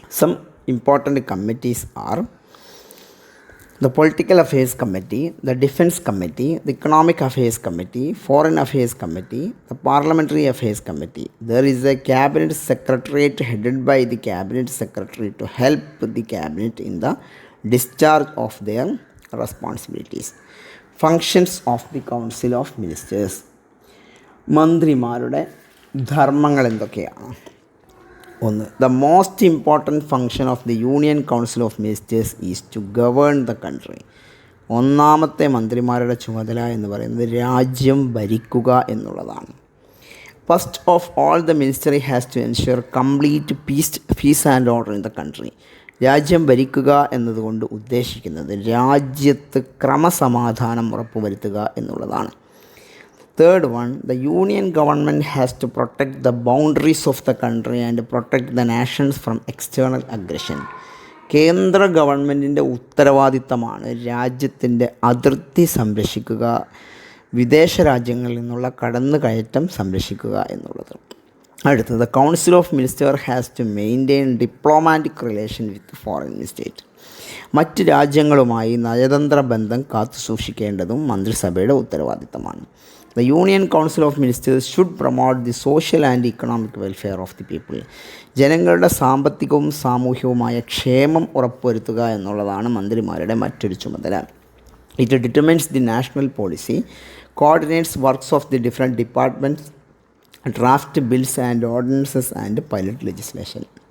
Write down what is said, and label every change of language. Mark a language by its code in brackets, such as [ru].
[en] Some important committees are the Political Affairs Committee, the Defense Committee, the Economic Affairs Committee, Foreign Affairs Committee, the Parliamentary Affairs Committee. There is a Cabinet Secretariat headed by the Cabinet Secretary to help the Cabinet in the discharge of their responsibilities. Functions of the Council of Ministers. [ml] മന്ത്രിമാരുടെ ധർമ്മങ്ങൾ എന്തൊക്കെയാണ്? [en] ഒന്ന്, the most important function of the Union Council of Ministers is to govern the country. [ml] ഒന്നാമത്തെ മന്ത്രിമാരുടെ ചുമതല എന്ന് പറയുന്നത് രാജ്യം ഭരിക്കുക എന്നുള്ളതാണ്. [en] First of all, the ministry has to ensure complete peace and order in the country. [ml] രാജ്യം ഭരിക്കുക എന്നതുകൊണ്ട് ഉദ്ദേശിക്കുന്നത് രാജ്യത്ത് ക്രമസമാധാനം ഉറപ്പുവരുത്തുക എന്നുള്ളതാണ്. [en] Third one, the union government has to protect the boundaries of the country and protect the nations from external aggression. [ml] കേന്ദ്ര ഗവൺമെൻറ്റിൻ്റെ ഉത്തരവാദിത്തമാണ് രാജ്യത്തിൻ്റെ അതിർത്തി സംരക്ഷിക്കുക, വിദേശ രാജ്യങ്ങളിൽ നിന്നുള്ള കടന്നുകയറ്റം സംരക്ഷിക്കുക എന്നുള്ളത്. [en] അടുത്തത്, the Council of Ministers has to maintain diplomatic relation with foreign state. [ml] മറ്റ് രാജ്യങ്ങളുമായി നയതന്ത്ര ബന്ധം കാത്തുസൂക്ഷിക്കേണ്ടതും മന്ത്രിസഭയുടെ ഉത്തരവാദിത്തമാണ്. [en] The Union Council of Ministers should promote the social and economic welfare of the people. [ml] ജനങ്ങളുടെ സാമ്പത്തികവും സാമൂഹികവുമായ ക്ഷേമം ഉറപ്പുവരുത്തുക എന്നുള്ളതാണ് മന്ത്രിമാരുടെ മറ്റൊരു ചുമതല. [en] It determines the national policy, coordinates works of the different departments, draft bills and ordinances and pilot legislation.